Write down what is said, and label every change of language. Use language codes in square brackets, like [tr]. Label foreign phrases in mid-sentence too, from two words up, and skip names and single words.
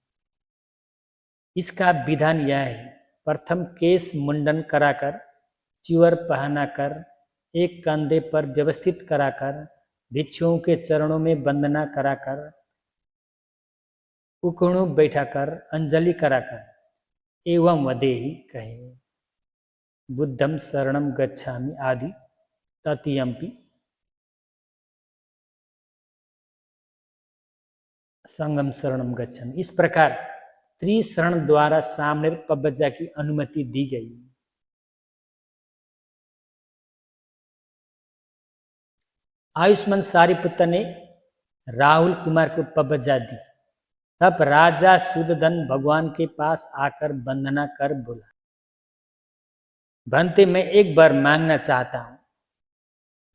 [hi] इसका विधान यह है, प्रथम केश मुंडन कराकर, च्यूर पहनाकर, एक कंधे पर व्यवस्थित कराकर, भिक्षुओं के चरणों में वंदना कराकर, उकणु बैठाकर, अंजलि कराकर, [pi] एवं वदेहि [hi] कहे, [pi] बुद्धम शरणम गच्छामि आदि ततियम्पि संगम शरणम गच्छामि। [hi] इस प्रकार त्रिशरण द्वारा सामने पब्बजा की अनुमति दी गई। आयुष्मान सारिपुत्र ने राहुल कुमार को पब्बजा दी। तब राजा सुदधन भगवान के पास आकर वंदना कर बोला, भंते, मैं एक बार मांगना चाहता हूं।